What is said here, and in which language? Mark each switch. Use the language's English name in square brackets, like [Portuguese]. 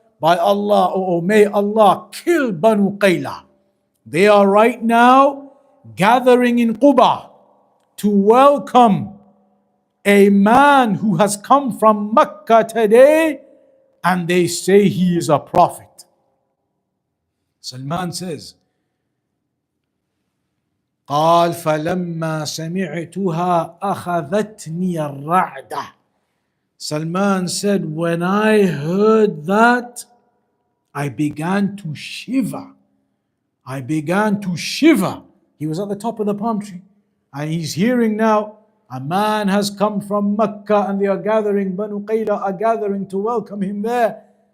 [English] by Allah, or may Allah kill Banu Qayla. They are right now gathering in Quba to welcome a man who has come from Mecca today, and they say he is a prophet. Salman says, [Arabic] قال فلما سمعتها أخذتني الرعدة. [English] Salman said, when I heard that, I began to shiver. I began to shiver. He was at the top of the palm tree, and he's hearing now, a man has come from Mecca and they are gathering, Banu Qayla are gathering to welcome him there.